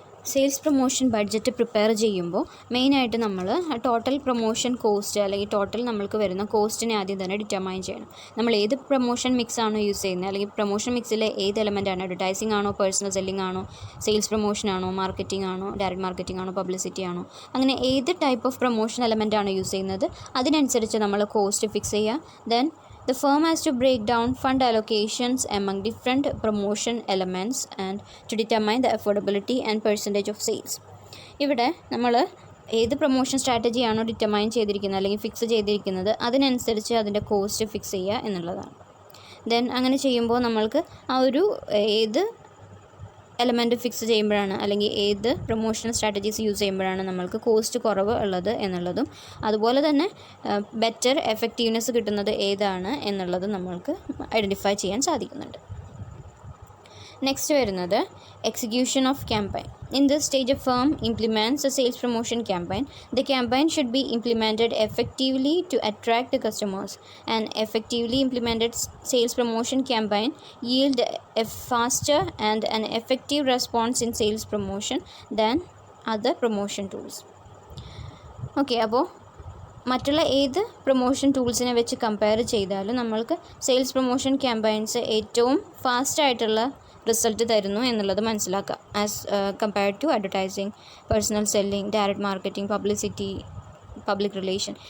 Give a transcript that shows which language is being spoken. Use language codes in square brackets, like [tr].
[ml] Sales promotion budget prepare ചെയ്യുമ്പോൾ മെയിനായിട്ട് നമ്മൾ ടോട്ടൽ പ്രൊമോഷൻ കോസ്റ്റ് അല്ലെങ്കിൽ ടോട്ടൽ നമ്മൾക്ക് വരുന്ന കോസ്റ്റിനെ ആദ്യം തന്നെ ഡിറ്റർമൈൻ ചെയ്യണം. നമ്മൾ ഏത് പ്രൊമോഷൻ മിക്സ് ആണോ യൂസ് ചെയ്യുന്നത്, അല്ലെങ്കിൽ പ്രൊമോഷൻ മിക്സിലെ ഏത് എലമെൻ്റ് ആണ്, അഡ്വർടൈസിംഗ് ആണോ, പേഴ്സണൽ സെല്ലിംഗ് ആണോ, സെയിൽസ് പ്രൊമോഷൻ ആണോ, മാർക്കറ്റിംഗ് ആണോ, ഡയറക്റ്റ് മാർക്കറ്റിംഗ് ആണോ, പബ്ലിസിറ്റി ആണോ, അങ്ങനെ ഏത് ടൈപ്പ് ഓഫ് പ്രൊമോഷൻ എലമെൻ്റ് ആണ് യൂസ് ചെയ്യുന്നത് അതിനനുസരിച്ച് നമ്മൾ കോസ്റ്റ് ഫിക്സ് ചെയ്യുക. [en] Then the firm has to break down fund allocations among different promotion elements and to determine the affordability and percentage of sales. [ml] ഇവിടെ നമ്മൾ ഏത് പ്രൊമോഷൻ സ്ട്രാറ്റജിയാണോ ഡിറ്റർമൈൻ ചെയ്തിരിക്കുന്നത് അല്ലെങ്കിൽ ഫിക്സ് ചെയ്തിരിക്കുന്നത് അതിനനുസരിച്ച് അതിൻ്റെ കോസ്റ്റ് ഫിക്സ് ചെയ്യുക എന്നുള്ളതാണ്. ദെൻ അങ്ങനെ ചെയ്യുമ്പോൾ നമ്മൾക്ക് ആ ഒരു ഏത് എലമെൻറ്റ് ഫിക്സ് ചെയ്യുമ്പോഴാണ് അല്ലെങ്കിൽ ഏത് പ്രൊമോഷണൽ സ്ട്രാറ്റജീസ് യൂസ് ചെയ്യുമ്പോഴാണ് നമ്മൾക്ക് കോസ്റ്റ് കുറവ് ഉള്ളത് എന്നുള്ളതും അതുപോലെ തന്നെ ബെറ്റർ എഫക്റ്റീവ്നെസ് കിട്ടുന്നത് ഏതാണ് എന്നുള്ളതും നമ്മൾക്ക് ഐഡൻറ്റിഫൈ ചെയ്യാൻ സാധിക്കുന്നുണ്ട്. നെക്സ്റ്റ് വരുന്നത് execution of campaign. [en] In this stage, a firm implements a sales promotion campaign. The campaign should be implemented effectively to attract the customers. An effectively implemented sales promotion campaign yield a faster and an effective response in sales promotion than other promotion tools. [ml] Okay, അപ്പോൾ മറ്റുള്ള ഏത് promotion ടൂൾസിനെ വെച്ച് compare ചെയ്താലും നമ്മൾക്ക് sales promotion campaigns ഏറ്റവും ഫാസ്റ്റായിട്ടുള്ള result തരുന്നു എന്നുള്ളത് മനസ്സിലാക്കുക. [en] As compared to advertising, personal selling, direct marketing, publicity, public relation.